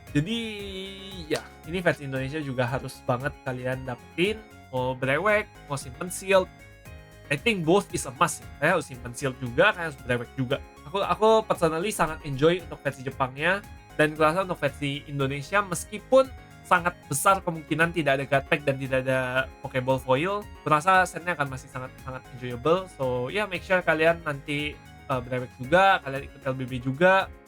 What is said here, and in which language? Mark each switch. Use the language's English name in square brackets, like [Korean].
[Indonesian] Jadi ya, ini versi Indonesia juga harus banget kalian dapetin. Mau brewek, mau simpen sealed, [English] I think both is a must. [Indonesian] Saya harus simpen sealed juga, kayak harus brewek juga. Aku personally sangat enjoy untuk versi Jepangnya. Dan kurasa untuk versi Indonesia, meskipun sangat besar kemungkinan tidak ada God Pack dan tidak ada Pokeball Foil, kurasa setnya akan masih sangat enjoyable. So ya, [English] make sure [Indonesian] kalian nanti brewek juga, kalian ikut LBB juga.